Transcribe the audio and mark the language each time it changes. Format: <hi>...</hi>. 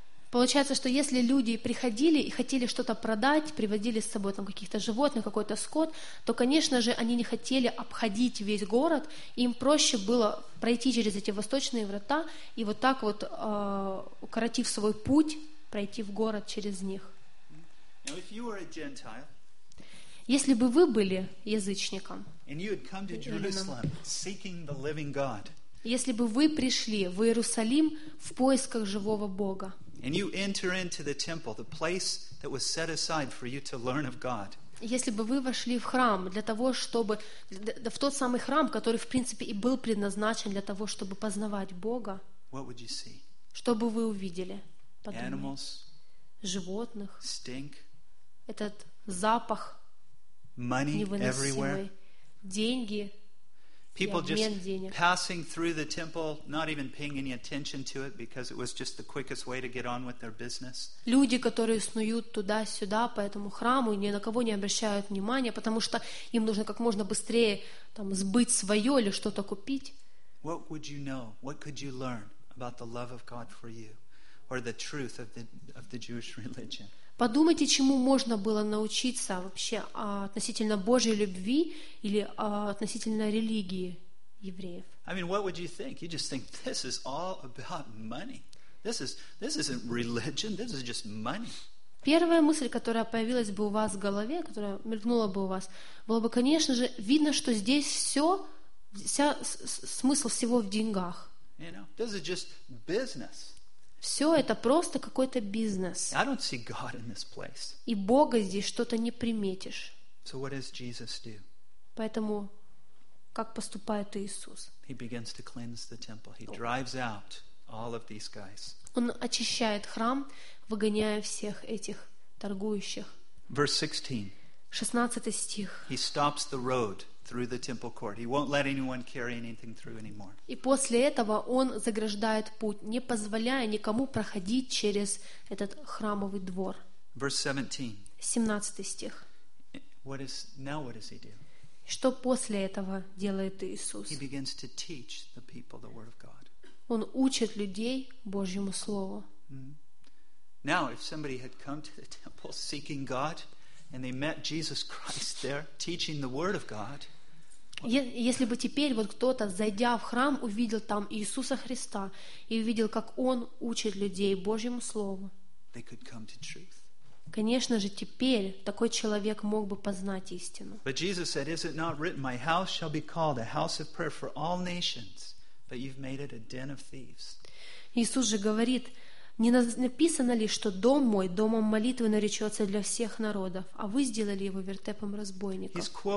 <ru>Получается, что если люди приходили и хотели что-то продать, привозили с собой там каких-то животных, какой-то скот, то, конечно же, они не хотели обходить весь город, им проще было пройти через эти восточные врата и вот так вот, укоротив свой путь, пройти в город через них.</ru> <en>Now, if you were a Gentile,</en> <ru>если бы вы были язычником,</ru> <en>and you had come to Jerusalem seeking the living God,</en> <ru>если бы вы пришли в Иерусалим в поисках живого Бога,</ru> <en>and you enter into the temple, the place that was set aside for you to learn of God,</en> <ru>если бы вы вошли в храм для того, чтобы в тот самый храм, который в принципе и был предназначен для того, чтобы познавать Бога,</ru> <en>what would you see?</en> <ru>Что бы вы увидели? Подумай.</ru> <en>Animals,</en> <ru>животных,</ru> <en>stink,</en> <ru>этот запах,</ru> <en>money</en> <ru>невыносимый,</ru> <en>everywhere,</en> <ru>деньги,</ru> <en>people</en> <ru>и обмен</ru> <en>just</en> <ru>денег.</ru> <en>Passing through the temple, not even paying any attention to it, because it was just the quickest way to get on with their business.</en> <ru>Люди, которые снуют туда-сюда по этому храму, ни на кого не обращают внимания, потому что им нужно как можно быстрее там сбыть свое или что-то купить.</ru> <en>What would you know? What could you learn about the love of God for you? Or the truth of the Jewish religion.</en> <ru>Подумайте, чему можно было научиться вообще относительно Божьей любви или относительно религии евреев.</ru> <en>I mean, what would you think? You just think this is all about money. This isn't religion. This is just money.</en> <ru>Первая мысль, которая появилась бы у вас в голове, которая мелькнула бы у вас, было бы, конечно же, видно, что здесь все, вся смысл всего в деньгах.</ru> <en>You know, this is just business.</en> <ru>Все это просто какой-то бизнес.</ru> <en>I don't see God in this place.</en> <ru>И Бога здесь что-то не приметишь.</ru> <en>So what does Jesus do?</en> <ru>Поэтому как поступает Иисус?</ru> <en>He begins to cleanse the temple. He drives out all of these guys.</en> <ru>Он очищает храм, выгоняя всех этих торгующих.</ru> <en>Verse 16.</en> <ru>16 стих.</ru> <en>He stops the road through the temple court. He won't let anyone carry anything through anymore.</en> <ru>И после этого он заграждает путь, не позволяя никому проходить через этот храмовый двор.</ru> <en>Verse 17.</en> <ru>17 стих.</ru> <en>What does he do?</en> <ru>Что после этого делает Иисус?</ru> <en>He begins to teach the people the word of God.</en> <ru>Он учит людей Божьему слову.</ru> <en>Now, if somebody had come to the temple seeking God, and they met Jesus Christ there teaching the word of God.</en> <ru>Если бы теперь вот кто-то, зайдя в храм, увидел там Иисуса Христа и увидел, как он учит людей Божьему слову.</ru> <en>They could come to truth.</en> <ru>Конечно же, теперь такой человек мог бы познать истину.</ru> <en>But Jesus said, "Is it not written, 'My house shall be called a house of prayer for all nations,' but you've made it a den of thieves."</en> <ru>Иисус же говорит: не написано ли, что дом мой домом молитвы наречется для всех народов, а вы сделали его вертепом разбойников?</ru>